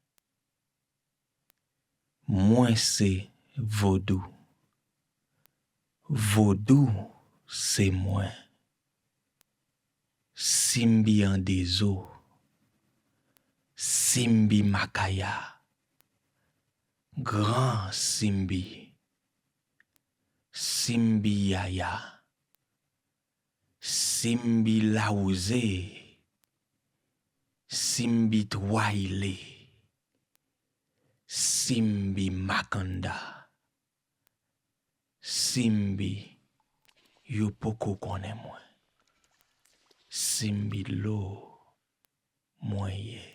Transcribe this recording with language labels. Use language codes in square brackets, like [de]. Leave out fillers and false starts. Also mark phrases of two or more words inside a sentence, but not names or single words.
[fr] Moi, c'est vaudou. Vaudou, c'est moi. Simbi en des eaux. Simbi Makaya. Grand Simbi. Simbi Yaya. Simbi Laouzé, Simbi Twaile, Simbi Makanda, Simbi Yopoko konen moi, Simbi Lo moye.